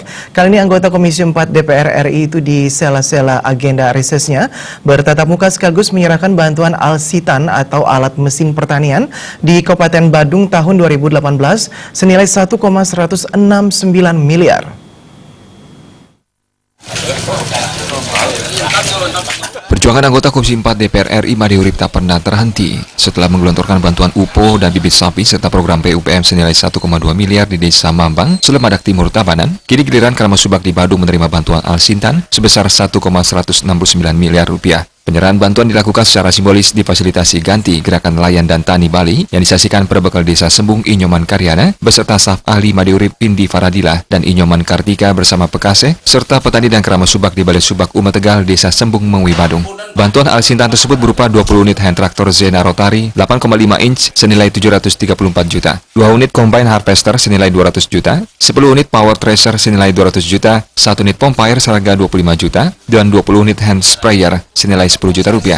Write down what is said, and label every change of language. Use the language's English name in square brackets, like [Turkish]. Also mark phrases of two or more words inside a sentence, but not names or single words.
[Indonesian] Kali ini anggota Komisi 4 DPR RI itu di sela-sela agenda resesnya bertatap muka sekaligus menyerahkan bantuan alsitan atau alat mesin pertanian di Kabupaten Badung tahun 2018 senilai 1,169 miliar. Perjuangan anggota Komisi 4 DPR RI Imade Urip tak pernah terhenti setelah menggelontorkan bantuan UPO dan bibit sapi serta program PUPM senilai 1,2 miliar di Desa Mambang, Selemadak Timur, Tabanan. Kini giliran keramat subak di Badung menerima bantuan alsintan sebesar 1,169 miliar rupiah. Penyerahan bantuan dilakukan secara simbolis di fasilitasi ganti Gerakan Nelayan dan Tani Bali yang disaksikan perbekal Desa Sembung Inyoman Karyana beserta staf ahli Imade Urip Pindi Faradila dan Inyoman Kartika bersama Pekase serta petani dan keramat subak di Balai Subak Umat Tegal Desa Sembung Mengwi Badung. Bantuan alsintan tersebut berupa 20 unit hand traktor Zena Rotary 8,5 inch senilai 734 juta, 2 unit [English] combine harvester [Indonesian] senilai 200 juta, 10 unit [English] power thresher [Indonesian] senilai 200 juta, 1 unit pompa air seharga 25 juta, dan 20 unit [English] hand sprayer [Indonesian] senilai 10 juta rupiah.